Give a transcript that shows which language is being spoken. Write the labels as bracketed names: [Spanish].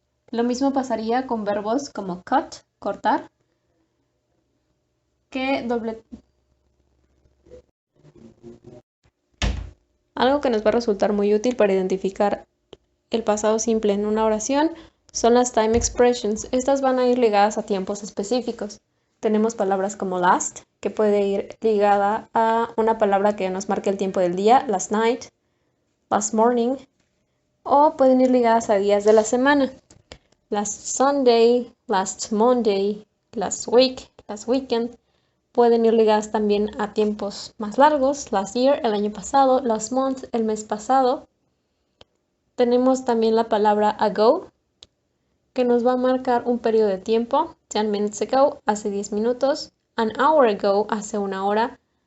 [Spanish] Lo mismo pasaría con verbos como cut, cortar, Algo que nos va a resultar muy útil para identificar el pasado simple en una oración son las time expressions. Estas van a ir ligadas a tiempos específicos. Tenemos palabras como last, que puede ir ligada a una palabra que nos marque el tiempo del día, [English] last night, last morning, [Spanish] o pueden ir ligadas a días de la semana. [English] Last Sunday, last Monday, last week, last weekend. [Spanish] Pueden ir ligadas también a tiempos más largos, [English] last year, [Spanish] el año pasado, [English] last month, [Spanish] el mes pasado. Tenemos también la palabra ago, que nos va a marcar un periodo de tiempo. [English] 10 minutes ago, [Spanish] hace 10 minutos. [English] An hour ago, [Spanish] hace una hora.